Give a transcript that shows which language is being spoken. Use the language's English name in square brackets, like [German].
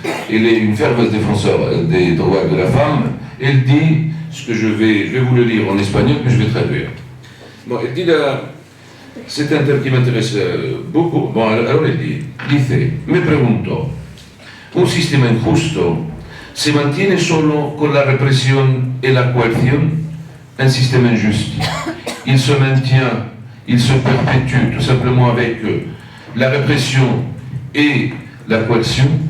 [French] Elle est une fervente défenseur des droits de la femme. Elle dit, ce que je vais vous le lire en espagnol, puis je vais traduire. Bon, elle dit c'est un thème qui m'intéresse beaucoup. Bon, alors elle dit, [Spanish] me pregunto, un sistema injusto se mantiene solo con la represión y la coerción? [French] Un système injuste, il se maintient, il se perpétue tout simplement avec la répression et la coercion.